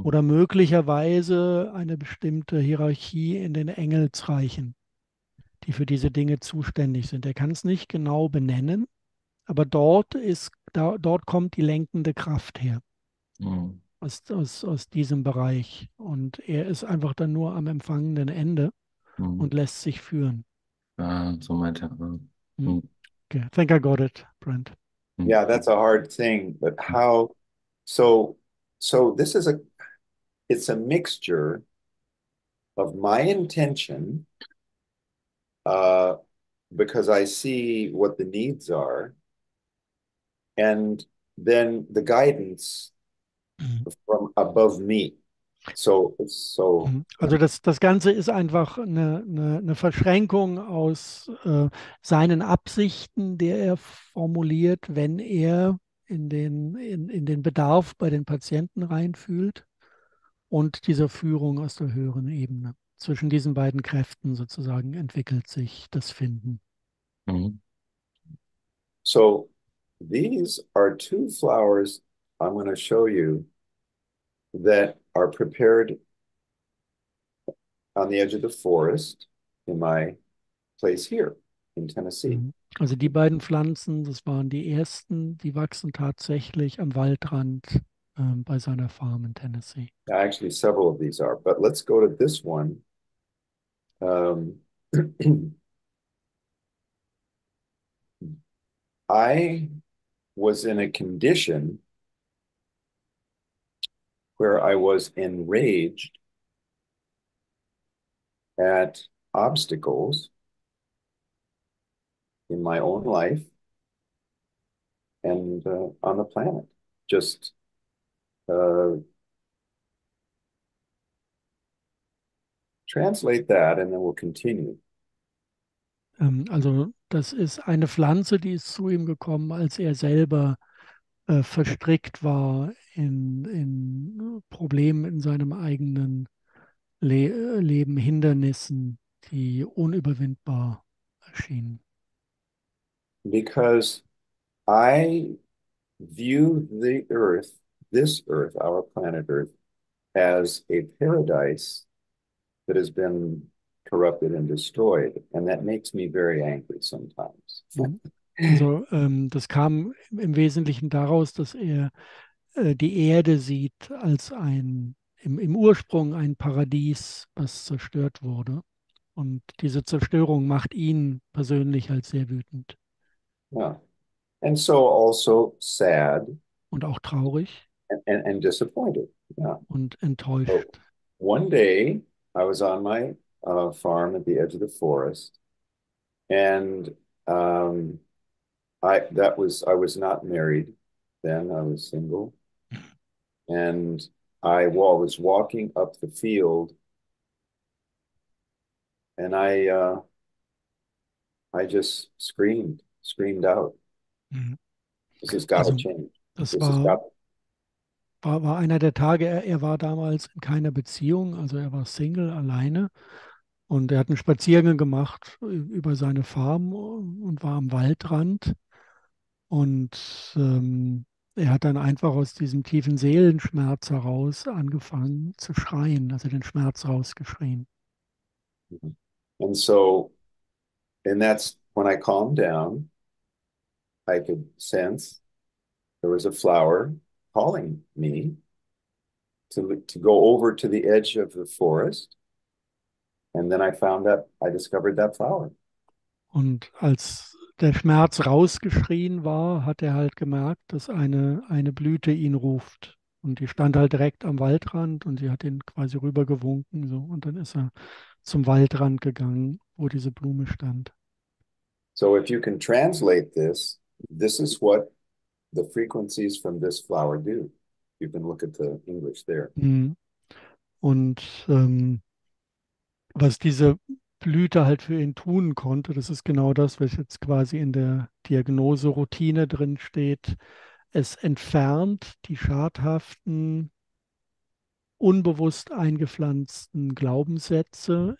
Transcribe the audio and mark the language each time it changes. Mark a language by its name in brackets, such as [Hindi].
[German] Oder möglicherweise eine bestimmte Hierarchie in den Engelsreichen, die für diese Dinge zuständig sind. Er kann es nicht genau benennen, aber dort kommt die lenkende Kraft her, Mhm. aus diesem Bereich. Und er ist einfach dann nur am empfangenden Ende Mhm. und lässt sich führen. So meinte er. Hm. Mhm. [English] Okay, I think I got it, Brent. Mhm. Yeah, that's a hard thing, but how so so this is a it's a mixture of my intention uh because I see what the needs are and then the guidance Mhm. from above me. So it's so [German] Also das Ganze ist einfach eine Verschränkung aus seinen Absichten, der er formuliert, wenn er in den Bedarf bei den Patienten reinfühlt und dieser Führung aus der höheren Ebene. Zwischen diesen beiden Kräften sozusagen entwickelt sich das Finden. Mhm. [English] so these are two flowers I'm going to show you that are prepared on the edge of the forest in my place here in Tennessee. [German] Also die beiden Pflanzen, das waren die ersten, die wachsen tatsächlich am Waldrand bei seiner Farm in Tennessee. [English] Actually, several of these are, but let's go to this one. Um, I was in a condition where I was enraged at obstacles in my own life and on the planet. Just translate that and then we'll continue. [German] Also das ist eine Pflanze, die ist zu ihm gekommen, als er selber verstrickt war in Problemen in seinem eigenen Leben, Hindernissen, die unüberwindbar erschienen. [English] Because I view the earth, this earth, our planet Earth, as a paradise that has been corrupted and destroyed. And that makes me very angry sometimes. [German] Also das kam im Wesentlichen daraus, dass er die Erde sieht als im Ursprung ein Paradies, was zerstört wurde. Und diese Zerstörung macht ihn persönlich halt sehr wütend. [English] Yeah. And so also sad [German] Und auch traurig [English] and disappointed. Yeah. [German] und [English] So [German] enttäuscht. [English] one day I was on my farm at the edge of the forest, and I was not married then. I was single, and was walking up the field, and I just screamed out. Mhm. This has got to [German] Also [English] change. [German] das [English] This has got. [German] war einer der Tage, er war damals in keiner Beziehung, also er war Single, alleine. Und er hat einen Spaziergang gemacht über seine Farm und war am Waldrand. Und er hat dann einfach aus diesem tiefen Seelenschmerz heraus angefangen zu schreien, also den Schmerz rausgeschrien. [English] And so, and that's when I calmed down, I could sense there was a flower calling me to go over to the edge of the forest. And then I discovered that flower. [German] Und als der Schmerz rausgeschrien war, hat er halt gemerkt, dass eine Blüte ihn ruft. Und die stand halt direkt am Waldrand und sie hat ihn quasi rübergewunken. So. Und dann ist er zum Waldrand gegangen, wo diese Blume stand. [English] So if you can translate this, this is what the frequencies from this flower do. You can look at the English there. [German] Und was diese Blüte halt für ihn tun konnte, das ist genau das, was jetzt quasi in der Diagnoseroutine drin steht. Es entfernt die schadhaften, unbewusst eingepflanzten Glaubenssätze.